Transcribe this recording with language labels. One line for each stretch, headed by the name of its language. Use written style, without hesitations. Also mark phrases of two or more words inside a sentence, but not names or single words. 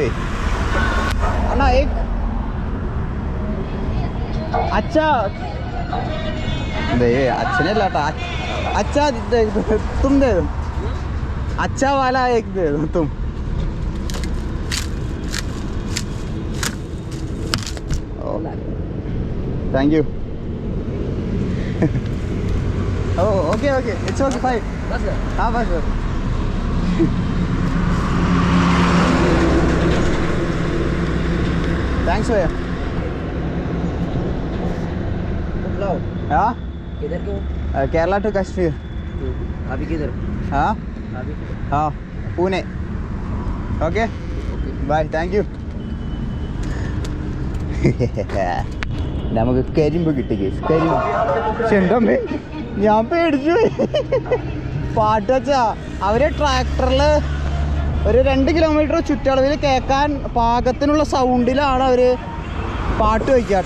Malayalam: അണ്ണാ അച്ഛാ ദേ അച്ഛനല്ല കേട്ടോ,
Hindi: अच्छा तुम दे दो, अच्छा वाला एक दे दो तुम.
English: thank you. oh okay it's okay fine.
Malayalam: ആ ബസ് സർ.
Hindi: थैंक्स भैया. हाँ किधर क्यों?
English: Kerala to Kashmir.
Hindi: अभी किधर? हाँ अभी हाँ पुणे.
English: okay bye. thank you.
Malayalam: നമുക്ക് കരിമ്പ് കിട്ടി കേസ്. കരിമ്പ് ചെണ്ടമ്മേ ഞാൻ പേടിച്ചു. പാട്ട് വെച്ചാ അവര് ട്രാക്ടറിൽ ഒരു 2 കിലോമീറ്റർ ചുറ്റളവിൽ കേൾക്കാൻ പാകത്തിനുള്ള സൗണ്ടിലാണ് അവർ പാട്ട് വയ്ക്കുക കേട്ടോ.